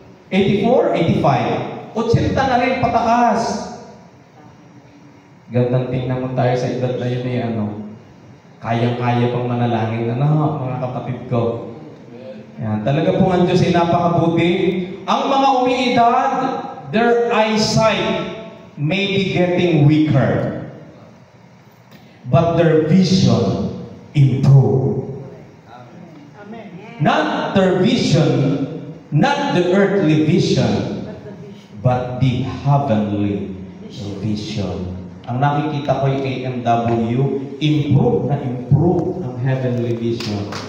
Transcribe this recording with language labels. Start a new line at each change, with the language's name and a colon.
Filipino: 84? 85? 80 na rin pataas. Gandang tingnan mo tayo sa edad na yun kayang-kaya pang manalangin mga kapatid ko. Yan. Talaga pong ang Diyos ay napakabuti. Ang mga umiidad,
English: their eyesight may be getting weaker, but their vision improve. Not their vision, not the earthly vision, but the heavenly vision.
Filipino: Ang nakikita ko ay AMW, improve ang heavenly vision.